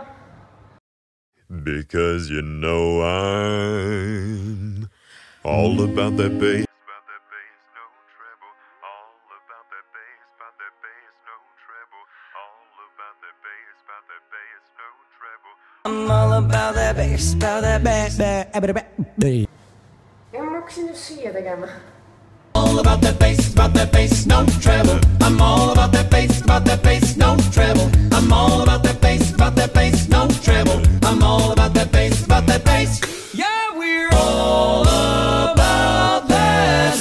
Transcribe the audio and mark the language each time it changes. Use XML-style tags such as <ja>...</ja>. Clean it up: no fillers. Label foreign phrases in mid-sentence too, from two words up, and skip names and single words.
<en>Because you know I'm all about that bass. I'm all about that bass,</en> <et>Ja ma hakkasin just siia tegema.</et> <en>all about that bass, no treble. I'm all about that bass, no treble. I'm all about that bass, no treble. I'm all about that bass. Yeah, we're all about that.</en>